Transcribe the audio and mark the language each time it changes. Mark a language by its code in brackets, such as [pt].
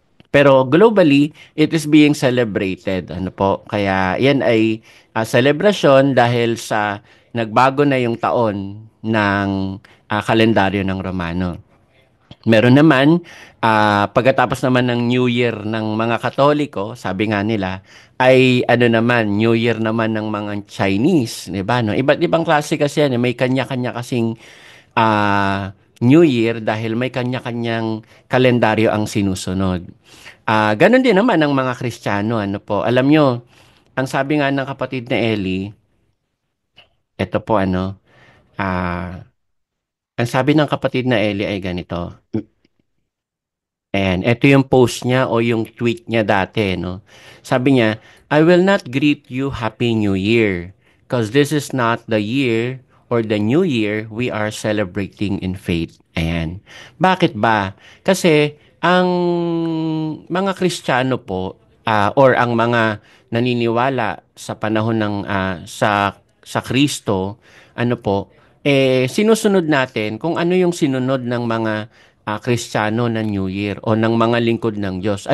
[en] Pero globally, it is being celebrated. [tl] Ano po? Kaya yan ay celebration dahil sa nagbago na yung taon ng kalendaryo ng Romano. Meron naman, pagkatapos naman ng New Year ng mga Katoliko, sabi nga nila, ay ano naman, New Year naman ng mga Chinese, di ba? No? Iba't ibang klase kasi yan, may kanya-kanya kasing New Year dahil may kanya-kanyang kalendaryo ang sinusunod. Ganon din naman ang mga Kristiyano, ano po. Alam nyo, ang sabi nga ng kapatid na Ellie, ito po ang sabi ng kapatid na Ellie ay ganito. And ito yung post niya o yung tweet niya dati, no? Sabi niya, [en] I will not greet you Happy New Year because this is not the year or the new year we are celebrating in faith. [tl] Ayan. Bakit ba? Kasi ang mga Kristiyano po or ang mga naniniwala sa panahon ng sa Kristo, ano po, sinusunod natin kung ano yung sinunod ng mga Kristiyano na New Year o ng mga lingkod ng Diyos.